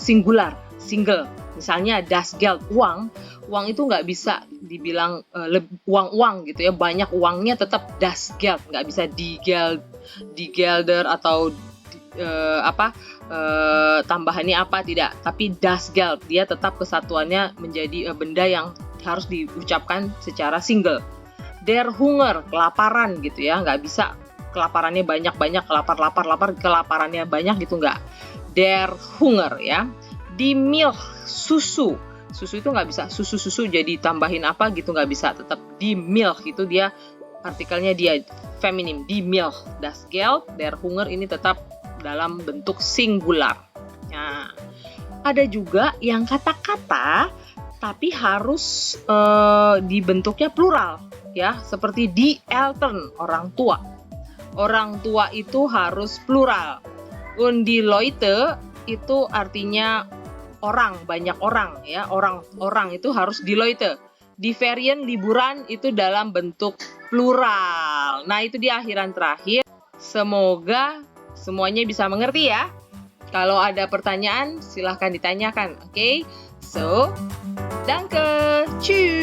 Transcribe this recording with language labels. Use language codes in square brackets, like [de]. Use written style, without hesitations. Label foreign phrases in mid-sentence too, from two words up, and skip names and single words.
[id] Dia memang single. Misalnya [de] das Geld, [id] uang itu nggak bisa dibilang uang gitu ya, banyak uangnya tetap [de] das Geld, [id] nggak bisa [de] die Gelder [id] atau tambahannya apa, tidak, tapi [de] das Geld, [id] dia tetap kesatuannya menjadi benda yang harus diucapkan secara single. [de] Der Hunger, [id] kelaparan gitu ya, nggak bisa kelaparannya banyak-banyak, lapar, kelaparannya banyak gitu, nggak. [de] Der Hunger ya. Die Milch, [id] susu itu nggak bisa susu jadi tambahin apa gitu, nggak bisa, tetap [de] die Milch [id] itu dia artikelnya dia feminim, [de] die Milch. Das Geld, der Hunger [id] ini tetap dalam bentuk singular. Nah, ada juga yang kata-kata tapi harus dibentuknya plural ya, seperti [de] die Eltern, [id] orang tua. Orang tua itu harus plural. [de] Und die Leute [id] itu artinya orang, banyak orang ya, orang itu harus [de] die Leute. Die Ferien, [id] liburan itu dalam bentuk plural. Nah, itu di akhiran terakhir. Semoga semuanya bisa mengerti ya. Kalau ada pertanyaan silahkan ditanyakan, oke? [de] So, danke, tschüss.